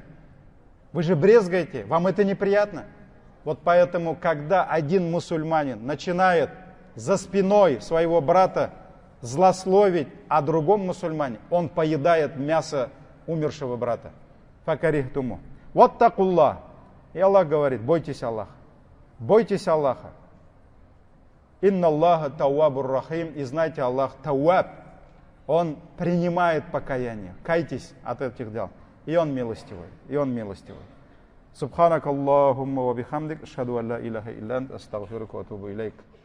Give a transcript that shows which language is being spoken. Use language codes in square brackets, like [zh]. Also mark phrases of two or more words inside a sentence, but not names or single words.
[ru] Вы же брезгаете, вам это неприятно. Вот поэтому, когда один мусульманин начинает за спиной своего брата злословить о другом мусульмане, он поедает мясо умершего брата. [ar] فكرهتموه. Вот تقوا الله. [ru] И Аллах говорит, бойтесь Аллаха. Бойтесь Аллаха. [ar] إن الله تواب رحيم. [ru] И знайте, Аллах тауаб. Он принимает покаяние. Кайтесь от этих дел. И он милостивый. И он милостивый. [ar] سبحانك اللهم وبحمدك أشهد أن لا إله إلا أنت. أستغفرك وأتوب إليك.